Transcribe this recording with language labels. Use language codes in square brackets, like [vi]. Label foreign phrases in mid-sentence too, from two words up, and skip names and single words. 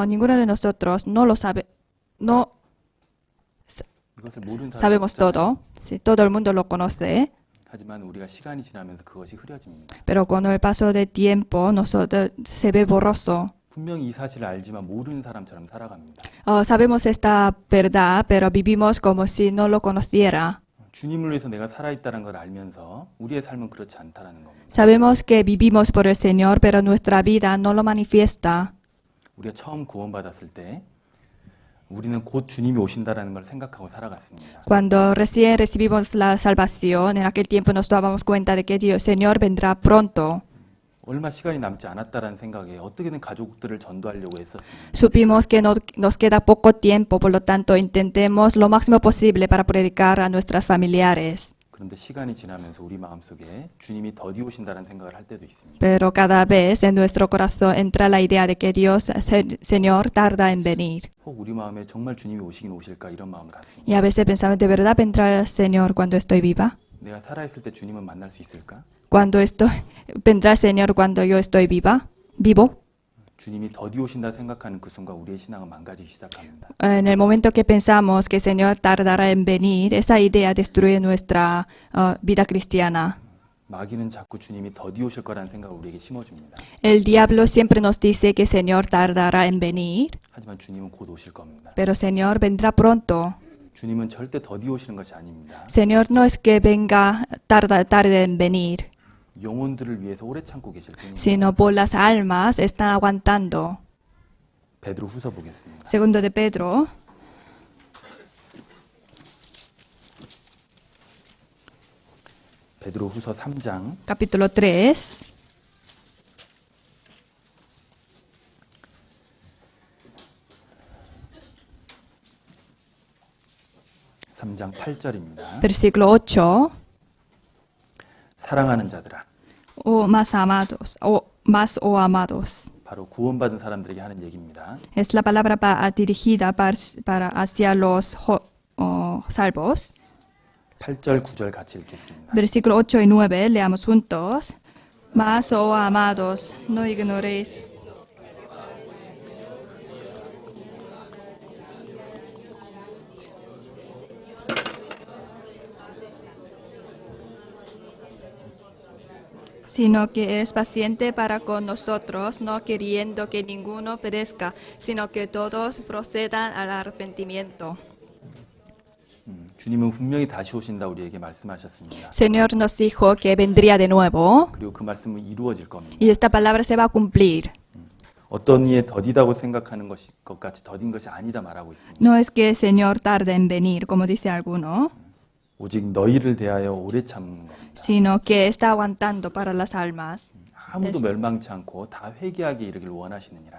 [es] Ninguno de nosotros no lo sabe, no [ko] 이것을 모르는 사람이 [es] sabemos [ko] 없잖아요. [es] todo. Sí, todo el mundo lo conoce, [ko] 하지만 우리가 시간이 지나면서 그것이 흐려집니다. [es] pero con el paso del tiempo nosotros se ve borroso. [ko] 분명히 이 사실을 알지만 모르는 사람처럼 살아갑니다. [es] Sabemos esta verdad, pero vivimos como si no lo conociera. [ko] 주님을 위해서 내가 살아있다는 걸 알면서 우리의 삶은 그렇지 않다라는 겁니다. [es] Sabemos que vivimos por el Señor, pero nuestra vida no lo manifiesta. [ko] 우리가 처음 구원받았을 때 우리는 곧 주님이 오신다라는 걸 생각하고 살아갔습니다. [es] Cuando recién recibimos la salvación, en aquel tiempo nos dábamos cuenta de que Dios, Señor, vendrá pronto. [ko] 얼마 시간이 남지 않았다라는 생각에 어떻게든 가족들을 전도하려고 했었습니다. [es] Supimos que nos queda poco tiempo, por lo tanto intentemos lo máximo posible para predicar a nuestras familiares. [ko] 그런데 시간이 지나면서 우리 마음속에 주님이 더디 오신다는 생각을 할 때도 있습니다. [es] Pero cada vez en nuestro corazón entra la idea de que Dios, Señor, tarda en venir. [ko] 혹 우리 마음에 정말 주님이 오시긴 오실까 이런 마음을 갖습니다. [es] Y a veces pensamos, ¿de verdad vendrá el Señor cuando estoy viva? [ko] 내가 살아있을 때 주님은 만날 수 있을까? [es] ¿Vendrá el Señor cuando yo estoy vivo? [ko] 주님이 더디 오신다 생각하는 그 순간 우리의 신앙은 망가지기 시작합니다. [es] En el momento que pensamos que el Señor tardará en venir, esa idea destruye nuestra vida cristiana. [ko] 마귀는 자꾸 주님이 더디 오실 거라는 생각을 우리에게 심어줍니다. [es] El diablo siempre nos dice que el Señor tardará en venir, [ko] 하지만 주님은 곧 오실 겁니다. [es] pero el Señor vendrá pronto. [ko] 주님은 절대 더디 오시는 것이 아닙니다. [es] Señor no es que venga tarde en venir, [ko] 영혼들을 위해서 오래 참고 계실 뿐입니다. [es] sino por las almas están aguantando. [ko] 베드로 후서 보겠습니다. [es] Segundo de Pedro, [ko] 베드로 후서 3장 [es] capítulo 3, [ko] 3장 8절입니다. [es] versículo 8. [ko] 사랑하는 자들아, [es] Más amados. [ko] 바로 구원받은 사람들에게 하는 얘기입니다. [es] Es la palabra dirigida hacia los salvos. [ko] 8절, 9절 같이 읽겠습니다. [es] Versículo 8 y 9, leamos juntos. Mas, oh amados, no ignoréis. Sino que es paciente para con nosotros, no queriendo que ninguno perezca, sino que todos procedan al arrepentimiento. [ko] 주님은 분명히 다시 오신다 우리에게 말씀하셨습니다. [es] Señor nos dijo que vendría de nuevo [ko] 그리고 그 말씀은 이루어질 겁니다. [es] y esta palabra se va a cumplir. [ko] 어떤 이에 더디다고 생각하는 것 같이 더딘 것이 아니다 말하고 있습니다. [es] No es que el Señor tarde en venir, como dice alguno, [ko] 오직 너희를 대하여 오래 참는 겁니다. [es] sino que está aguantando para las almas, [ko] 아무도 멸망치 않고 다 회개하게 이르길 원하시느니라.